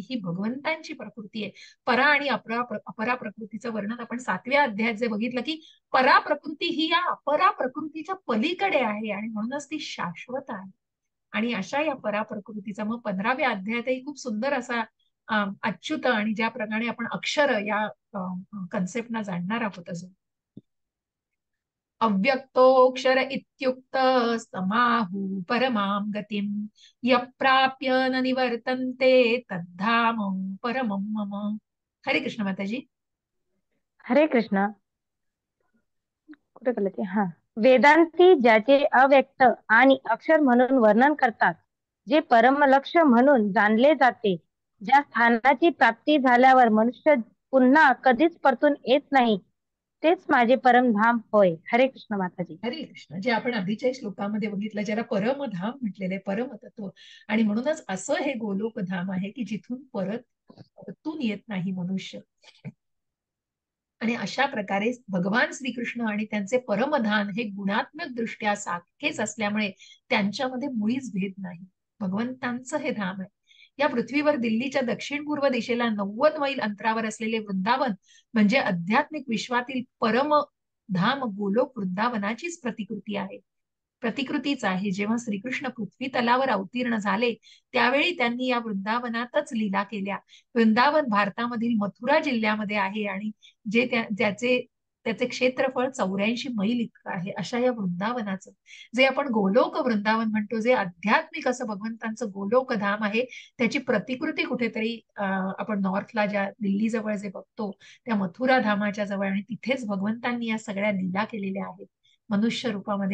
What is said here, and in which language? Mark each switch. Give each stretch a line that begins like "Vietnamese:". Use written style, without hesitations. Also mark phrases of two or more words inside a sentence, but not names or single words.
Marathi: ही भगवंतांची प्रकृती आहे. परा आणि अपरा प्रकृतीचं वर्णन आपण 7व्या अध्यायात जे बघितलं की परा प्रकृती ही या अपरा प्रकृतीच्या पलीकडे आहे आणि म्हणूनच ती शाश्वत आहे. आणि अशा या परा प्रकृतीचा मग 15व्या अध्यायातही खूप सुंदर असा अच्युत आणि ज्याप्रमाणे आपण अक्षर या कन्सेप्टना जाणणार आहोत अजून.
Sanskrit: अव्यक्तोऽक्षर इत्युक्त समाहु परमां गतिं यप्राप्य न निवर्तन्ते तद्धाम परमं मम.
Marathi: हरे कृष्ण माताजी. हरे कृष्ण. कुठे गेले ते? हा. वेदांती ज्याचे अव्यक्त आणि अक्षर म्हणून वर्णन करतात, जे परमलक्ष्य म्हणून जाणले जाते, ज्या स्थानाची प्राप्ती झाल्यावर मनुष्य पुन्हा कधीच परतून येत नाही, तेच माझे परमधाम होय. हरे कृष्ण माताजी. हरे कृष्ण. जे आपण आधीच्या श्लोकामध्ये बघितलं, ज्याला परमधाम म्हटलेले, परमतत्व. आणि म्हणूनच असं हे गोलोकधाम आहे की जिथून परतून येत नाही मनुष्य. आणि अशा प्रकारे भगवान श्रीकृष्ण आणि त्यांचे परमधान हे गुणात्मक दृष्ट्या सारखेच असल्यामुळे त्यांच्यामध्ये मुळीच भेद नाही. भगवंतांचं हे धाम आहे. या पृथ्वीवर दिल्लीच्या दक्षिण पूर्व दिशेला 90 मैल अंतरावर असलेले वृंदावन म्हणजे आध्यात्मिक विश्वातील परम धाम गोलोक वृंदावनाचीच प्रतिकृतीच आहे. जेव्हा श्रीकृष्ण पृथ्वी तलावर अवतीर्ण झाले त्यावेळी त्यांनी या वृंदावनातच लीला केल्या. वृंदावन भारतामधील मथुरा जिल्ह्यामध्ये आहे आणि त्याचे क्षेत्रफळ 84 मैल इतकं आहे. अशा या वृंदावनाचं जे आपण गोलोक वृंदावन म्हणतो, जे आध्यात्मिक असं भगवंतांचं गोलोक धाम आहे, त्याची प्रतिकृती कुठेतरी आपण नॉर्थला ज्या दिल्ली जवळ जे बघतो त्या मथुरा धामाच्या जवळ, आणि तिथेच भगवंतांनी या सगळ्या लीला केलेल्या आहेत मनुष्य रूपामध्ये.